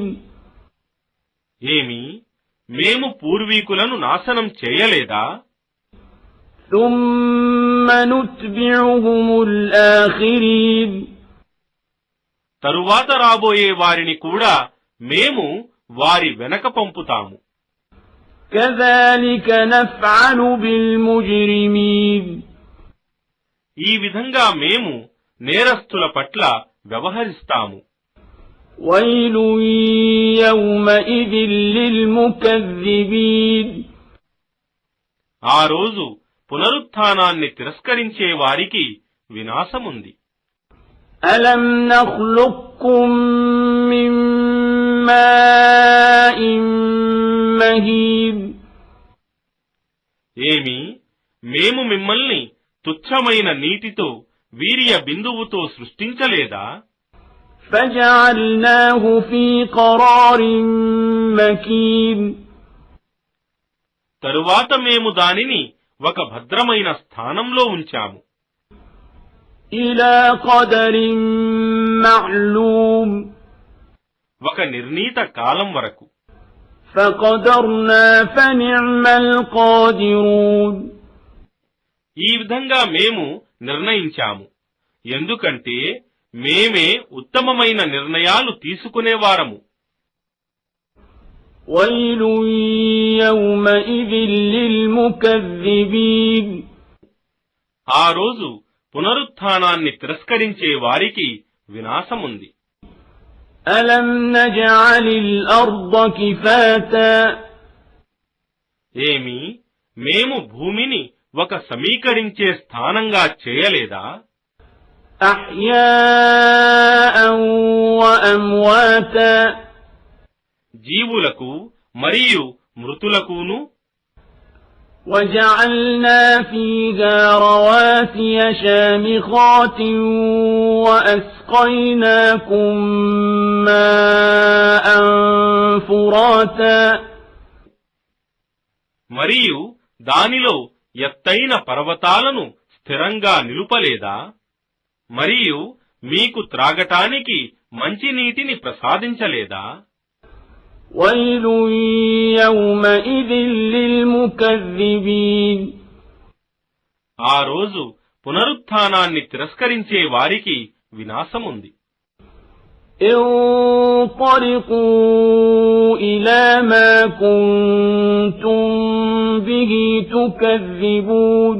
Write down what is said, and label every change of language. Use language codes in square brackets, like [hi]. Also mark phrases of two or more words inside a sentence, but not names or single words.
[te] ఏమి మేము పూర్వీకులను నాశనం చేయలేదా? [ar] ثم نتبعهم الآخرين [te] తరువాత రాబోయే వారిని కూడా మేము వారి వెనక పంపుతాము. [ar] كذلك نفعل بالمجرمين [te] ఈ విధంగా మేము నేరస్తుల పట్ల వ్యవహరిస్తాము. [ar] ويل يومئذ للمكذبين [te] ఆ రోజు పునరుత్థానాన్ని తిరస్కరించే వారికి వినాశముంది. [ar] ألم نخلقكم من ماء مهين [te] ఏమి మేము మిమ్మల్ని తుచ్చమైన నీటితో వీర్య బిందువుతో సృష్టించలేదా? [ar] فجعلناه في قرار مكين [te] తరువాత మేము దానిని ఒక భద్రమైన స్థానంలో ఉంచాము. [ar] إلى قدر معلوم [te] ఒక నిర్ణీత కాలం వరకు. [ar] فقدرنا فنعم القادرون [te] ఈ విధంగా మేము నిర్ణయించాము, ఎందుకంటే మేమే ఉత్తమమైన నిర్ణయాలు తీసుకునేవారము. [ar] ويل يومئذ للمكذبين [te] ఆ రోజు పునరుత్థానాన్ని తిరస్కరించే వారికి వినాశముంది. [ar] ألم نجعل الأرض كفاتا [te] ఏమి మేము భూమిని ఒక సమీకరించే స్థానంగా చేయలేదా? [ar] أحياء وأمواتا [te] జీవులకు మరియు మృతులకును. [ar] وجعلنا فيها رواسي شامخات وأسقيناكم ماء فراتا [te] మరియు దానిలో ఎత్తైన పర్వతాలను స్థిరంగా నిలుపలేదా? మరియు మీకు త్రాగటానికి మంచినీటిని ప్రసాదించలేదా? [ar] ويل يومئذ للمكذبين [te] ఆ రోజు పునరుత్థానాన్ని తిరస్కరించే వారికి వినాశముంది. [ar] انطلقوا إلى ما كنتم به تكذبون